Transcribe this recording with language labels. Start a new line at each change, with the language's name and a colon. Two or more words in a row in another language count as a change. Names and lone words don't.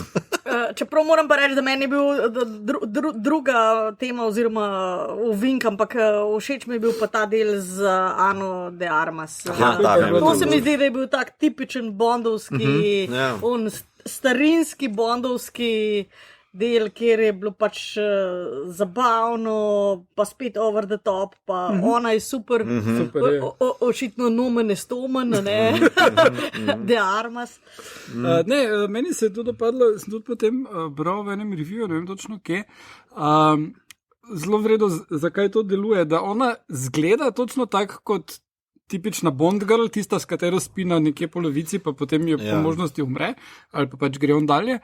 Slovenian: Čeprav moram pa reči, da meni je bil druga tema oziroma uvink, ampak všeč mi je bil pa ta del z Ano de Armas. To se mi zdi, da je bil tak tipičen bondovski, starinski bondovski del, kjer je bilo pač zabavno, pa spet
English: over the top,
Slovenian: pa ona je super očitno
Latin: nomen estomen,
Slovenian: ne, de Armas. Meni se je to dopadlo, sem tudi potem bral v enem review, ne vem točno kje, zelo vredo, zakaj to deluje, da ona zgleda točno tak kot tipična
English: Bond girl,
Slovenian: tista, s katero spi na nekje polovici, pa potem jo po možnosti umre, ali pa pač gre on dalje.